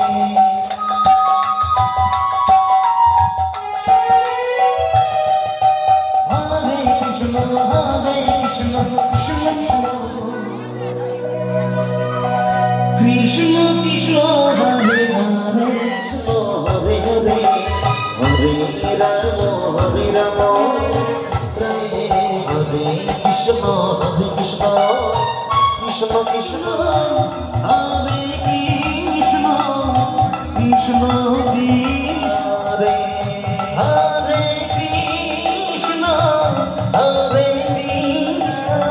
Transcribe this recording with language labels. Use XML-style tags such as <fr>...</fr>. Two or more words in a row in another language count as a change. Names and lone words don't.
<sa>কৃষ্ণ কৃষ্ণ হরে হরে হরে হরে হরে রাম হরে রাম হরে হরে কৃষ্ণ কৃষ্ণ কৃষ্ণ হরে কৃষ্ণ কৃষ্ণ কৃষ্ণ হরে হরে কৃষ্ণ হরে কৃষ্ণ</sa>